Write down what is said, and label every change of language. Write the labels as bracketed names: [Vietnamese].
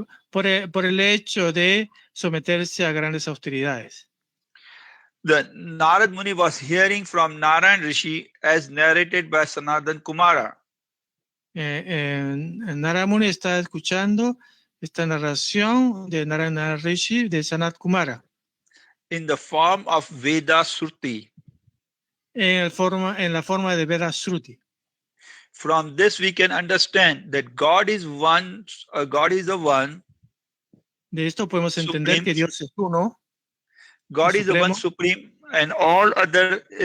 [Spanish] por el hecho de someterse a grandes austeridades. [English] The Narad Muni was hearing from Narayan Rishi as narrated by Sanatan Kumara. [Spanish] Narad Muni está escuchando esta narración de Narayana Rishi de Sanat Kumara [English] In the form of Veda Sruti. [Spanish] en la forma de Veda Sruti. [English] From this we can understand that God is one. God is the one. [Spanish] De esto podemos entender que Dios es uno. [English] God is the one supreme, and all other.